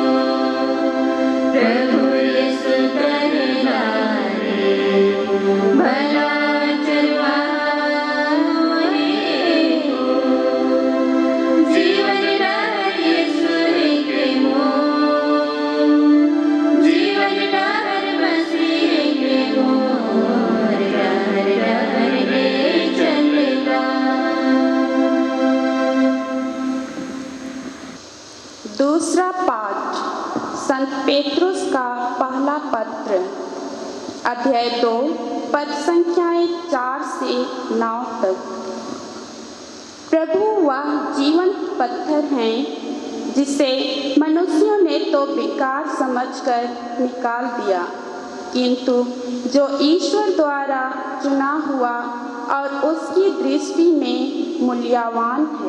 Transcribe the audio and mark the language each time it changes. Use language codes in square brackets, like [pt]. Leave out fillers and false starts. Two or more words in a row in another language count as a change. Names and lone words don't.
[sck] प्रभु यीशु कहेला रे, भला चरवाहा मोहे को। जीवन डहर ईश्वर प्रेमो, जीवन डहर मसीह प्रेमो, डहर डहर रे चलेला। [hi] दूसरा पाठ संत पेत्रुस का पहला पत्र, अध्याय 2, पद संख्याएं 4 से 9 तक। प्रभु वह जीवंत पत्थर हैं जिसे मनुष्यों ने तो बेकार समझकर निकाल दिया, किंतु जो ईश्वर द्वारा चुना हुआ और उसकी दृष्टि में मूल्यवान है।